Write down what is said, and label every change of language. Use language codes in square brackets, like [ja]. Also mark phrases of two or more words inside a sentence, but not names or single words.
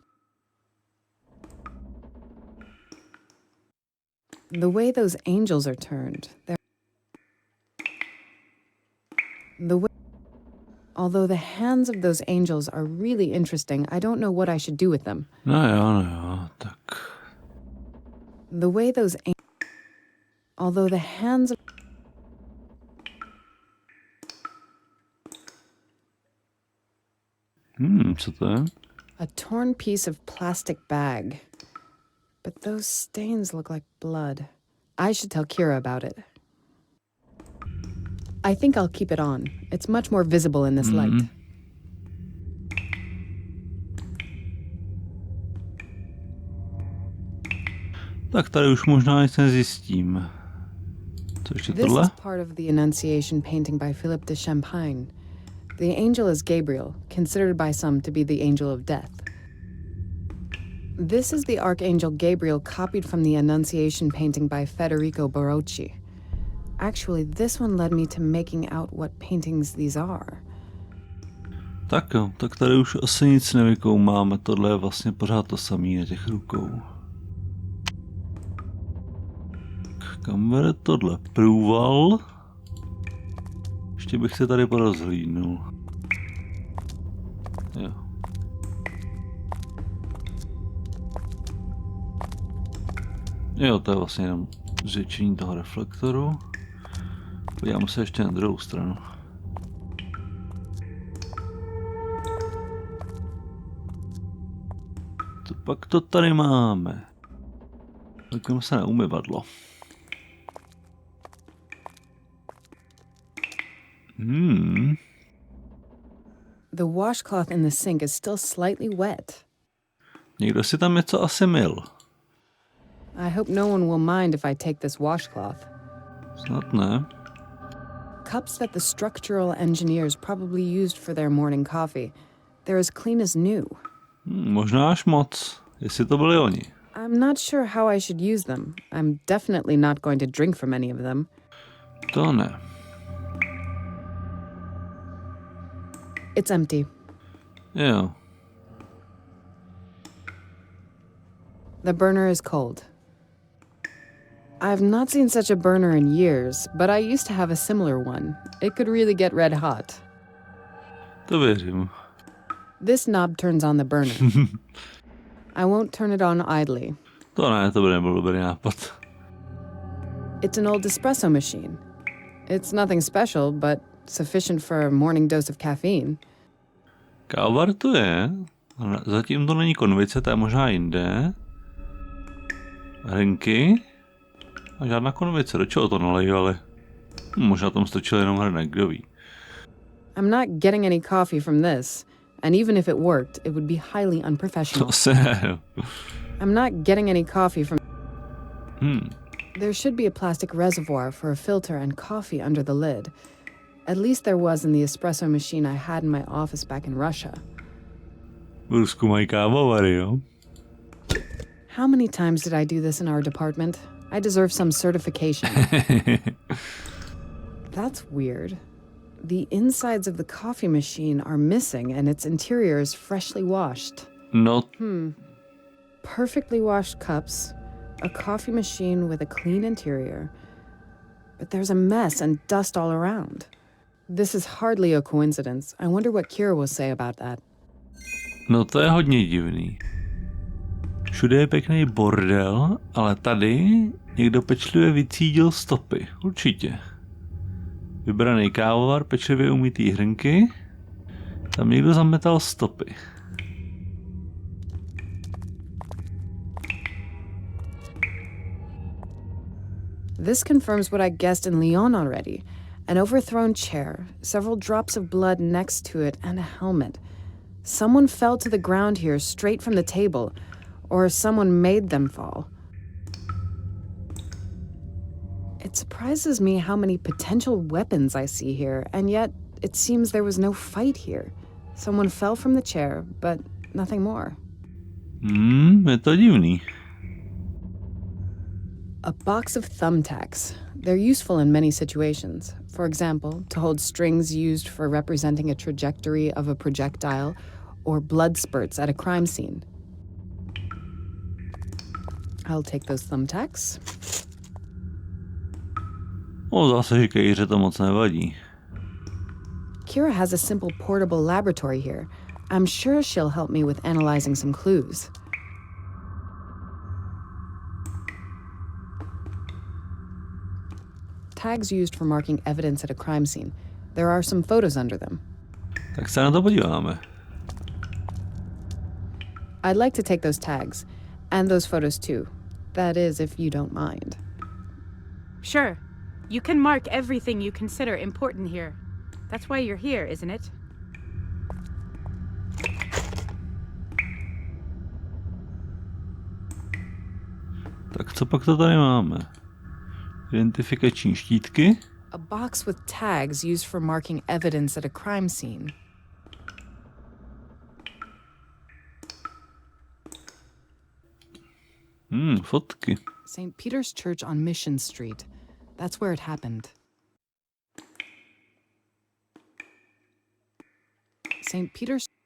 [en] The way those angels are turned, although the hands of those angels are really interesting, I don't know what I should do with them. [cs] No jo, tak. [en] The way those although the hands of [cs] Co to je? [en] a torn piece of plastic bag. But those stains look like blood. I should tell Kira about it. I think I'll keep it on. It's much more visible in this light. [cs] Tak tady už možná nic nezjistím. Co ještě [en] This [cs] tohle? [en] is part of the Annunciation painting by Philippe de Champagne. The angel is Gabriel, considered by some to be the angel of death. This is the Archangel Gabriel copied from the Annunciation painting by Federico Barocci. Actually, this one led me to making out what paintings these are. [cs] Tak jo, tak tady už asi nic nevykoumáme, tohle je vlastně pořád to samé na těch rukou. Kam vede tohle? Průval? Ještě bych se tady porozhlídnul. Jo. Jo, to je vlastně jenom zvětšení toho reflektoru. Podíváme se ještě na druhou stranu. Co pak to tady máme? Koukám se na umyvadlo. [en] The washcloth in the sink is still slightly wet. [cs] Někdo si tam něco asi myl. [en] I hope no one will mind if I take this washcloth. [cs] Snad ne. [en] Cups that the structural engineers probably used for their morning coffee. They're as clean as new. [cs] Možná až moc, jestli to byli oni. [en] I'm not sure how I should use them. I'm definitely not going to drink from any of them. [cs] To ne. [en] It's empty. [cs] Jo. [en] The burner is cold. I've not seen such a burner in years, but I used to have a similar one. It could really get red hot. [cs] To věřím. [en] This knob turns on the burner. I won't turn it on idly. [cs] To ne, to by nebyl dobrý nápad. [en] It's an old espresso machine. It's nothing special, but sufficient for a morning dose of caffeine. [cs] Kávar to je, ale zatím to není konvice, to je možná jinde. Hrnky. A žádná konvice, do čeho to nalejvali? Možná tam stočil jenom hrnek, kdo ví. [en] I'm not getting any coffee from this, and even if it worked, it would be highly unprofessional. [cs] To se ne. [en] I'm not getting any coffee from... Hmm. There should be a plastic reservoir for a filter and coffee under the lid. At least there was in the espresso machine I had in my office back in Russia. [cs] V Rusku mají kávovary, jo? [en] How many times did I do this in our department? I deserve some certification. That's weird. The insides of the coffee machine are missing and its interior is freshly washed. [cs] No, [en] Perfectly washed cups, a coffee machine with a clean interior, but there's a mess and dust all around. This is hardly a coincidence. I wonder what Keirou will say about that. [cs] no to je hodně divný. Všude je pěkný bordel, ale tady někdo pečlivě vycídil stopy. Určitě. Vybraný kávovar, pečlivě umytý hrnky. Tam někdo zametal stopy. [en] This confirms what I guessed in Lyon already. An overthrown chair, several drops of blood next to it, and a helmet. Someone fell to the ground here straight from the table, or someone made them fall. It surprises me how many potential weapons I see here, and yet it seems there was no fight here. Someone fell from the chair, but nothing more. [cs] Je to divný. [en] A box of thumbtacks. They're useful in many situations. For example, to hold strings used for representing a trajectory of a projectile, or blood spurts at a crime scene. I'll take those thumbtacks. [cs] Zase, že Keiře to moc nevadí. [en] Keira has a simple portable laboratory here. I'm sure she'll help me with analyzing some clues. Tags used for marking evidence at a crime scene. There are some photos under them. [cs] Tak se na to podíváme. [en] I'd like to take those tags, and those photos too. That is, if you don't mind. Sure. You can mark everything you consider important here. That's why you're here, isn't it? [cs] Tak co pak to tady máme? Identifikační štítky. [en] A box with tags used for marking evidence at a crime scene. [cs] Fotky. [en] St. Peter's Church on Mission Street. That's where it happened. St. Peter's...